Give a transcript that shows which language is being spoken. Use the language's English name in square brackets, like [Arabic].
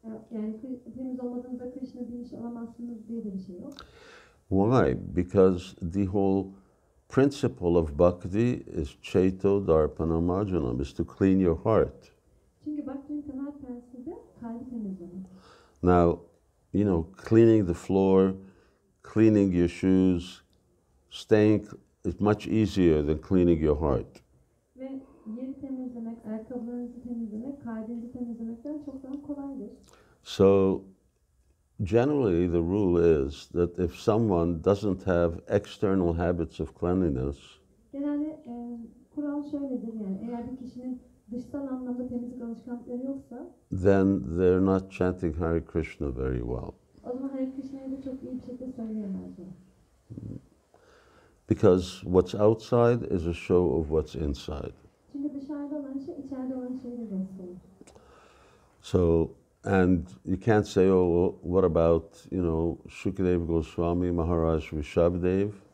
[Turkish] Yani temiz olmadığınızda Krishna bilinçli olamazsınız diye de bir şey yok. [English] Why? Because the whole principle of bhakti is chaito darpana marjanam, is to clean your heart. [Turkish] Çünkü Bhakti'nin temel prensibi kalbi temizlemek. [English] Now, you know, cleaning the floor, cleaning your shoes, staying is much easier than cleaning your heart. [Turkish] Ve yeri temizlemek, ayakkabılarınızı temizlemek, kalbinizi temizlemekten çok daha kolaydır. [English] So, generally the rule is that if someone doesn't have external habits of cleanliness, [Turkish] Genelde kural şöyledir yani eğer bir kişinin dışsal anlamda temizlik alışkanlıkları yoksa [English] then they're not chanting Hare Krishna very well. [Turkish] o zaman Hare Krishna'yı da çok iyi bir şekilde söyleyemezler. [English] Because what's outside is a show of what's inside. [Turkish] Çünkü dışarıda olan şey içeride olan şeyi de gösterir. [English] So, and you can't say, oh, what about, you know, Shukadeva Goswami, Maharaj Rishabhdev?